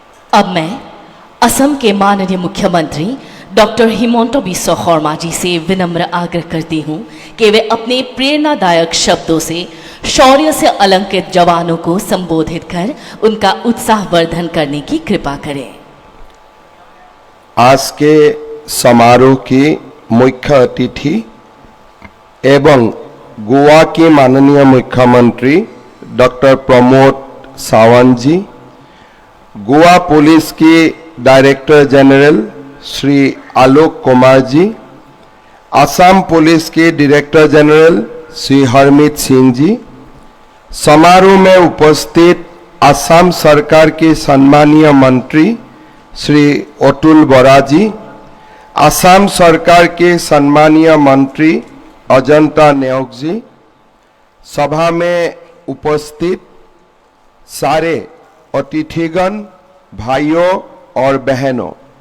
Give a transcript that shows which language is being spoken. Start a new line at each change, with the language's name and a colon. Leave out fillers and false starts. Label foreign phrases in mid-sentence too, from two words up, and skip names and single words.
Hindi: अब मैं असम के माननीय मुख्यमंत्री डॉक्टर हिमंता बिस्वा शर्मा जी से विनम्र आग्रह करती हूँ कि वे अपने प्रेरणादायक शब्दों से शौर्य से अलंकृत जवानों को संबोधित कर उनका उत्साहवर्धन करने की कृपा करें। आज के समारोह की मुख्य अतिथि एवं गोवा के माननीय मुख्यमंत्री डॉक्टर प्रमोद सावंत जी, गोवा पुलिस के
English: Director General
Hindi: श्री आलोक कुमार जी, असम पुलिस के
English: Director General
Hindi: श्री हरमीत सिंह जी, समारोह में उपस्थित असम सरकार के सम्मानीय मंत्री श्री अतुल बोरा जी, असम सरकार के सम्मानीय मंत्री अजंता नेओग जी, सभा में उपस्थित सारे अतिथिगण, भाइयों और बहनों,